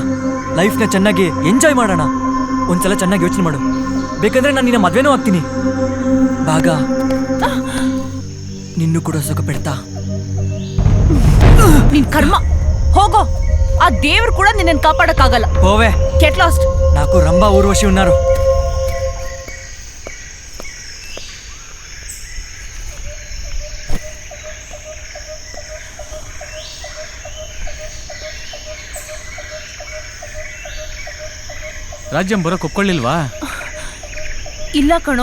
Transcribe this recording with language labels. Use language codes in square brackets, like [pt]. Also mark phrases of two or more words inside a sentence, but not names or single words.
[kn] ಲೈಫ್ನ ಚೆನ್ನಾಗಿ ಎಂಜಾಯ್ ಮಾಡೋಣ. ಒಂದ್ಸಲ ಚೆನ್ನಾಗಿ ಯೋಚನೆ ಮಾಡು. ಬೇಕಂದ್ರೆ ನಾನು ನಿನ್ನ ಮದ್ವೆನೂ ಆಗ್ತೀನಿ. ಬಾಗ ನಿನ್ನೂ ಕೂಡ ಸುಖ ಪಡ್ತಾ. ನಿನ್ ಕರ್ಮ, ಹೋಗೋ. ಆ ದೇವ್ರು ಕೂಡ ನಿನ್ನನ್ನು ಕಾಪಾಡಕ್ಕಾಗಲ್ಲ. ಹೋವೆ, [en] get lost. [te] నాకు రంభ ఊర్వశి ఉన్నారు. [kn] ರಾಜ್ಯಂ ಬರೋಕ್ ಒಪ್ಕೊಳ್ಳಿಲ್ವಾ? ಇಲ್ಲ ಕಣೋ.